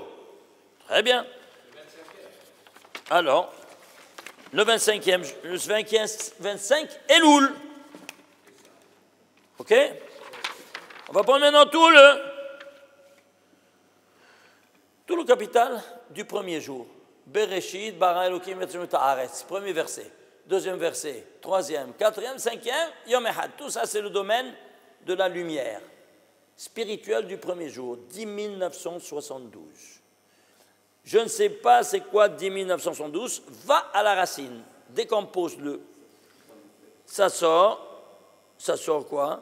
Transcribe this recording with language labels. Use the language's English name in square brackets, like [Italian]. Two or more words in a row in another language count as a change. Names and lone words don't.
[French] Très bien. Alors, le 25 Elul. OK? On va prendre maintenant tout le capital du premier jour. [Hebrew] בראשית ברא אלהים את הארץ. [French] Premier verset. Deuxième verset. Troisième, quatrième, cinquième, [Hebrew] יום אחד. [French] Tout ça, c'est le domaine de la lumière spirituelle du premier jour. 10 972. Je ne sais pas c'est quoi 10 972. Va à la racine. Décompose-le. Ça sort quoi?